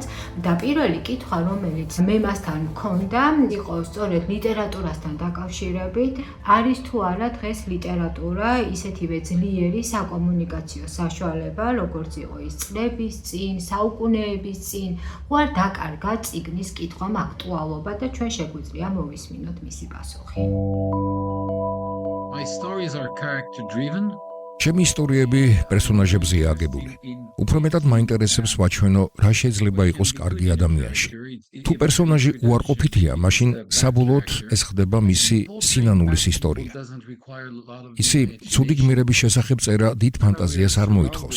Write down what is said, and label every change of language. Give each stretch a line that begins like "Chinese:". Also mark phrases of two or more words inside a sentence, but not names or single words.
Georgian: და პირველი კითხვა, რომელიც მე მასთან მქონდა, იყო სწორედ ლიტერატურასთან დაკავშირებით, არის თუ არა დღეს ლიტერატურა ისეთივე ძლიერი საკომუნიკაციო საშუალება, როგორც იყო ის წლების წინ, საუკუნეების წინ, უარ დაკარგა წიგნის კითხვამ აქტუალობა და ჩვენ შეგვიძლია მოვისმინოთ მისი პასუხი.
English: My stories are character driven.
Georgian: ჩემი ისტორიები პერსონაჟებზეა აგებული. უფრო მეტად მაინტერესებს ვაჩვენო, რა შეიძლება იყოს კარგი ადამიანში. თუ პერსონაჟი უარყოფითია, მაშინ საბოლოოდ ეს ხდება მისი სინანულის ისტორია. ისი ცუდი გმირების შესახებ წერა დიდ ფანტაზიას არ მოითხოვს.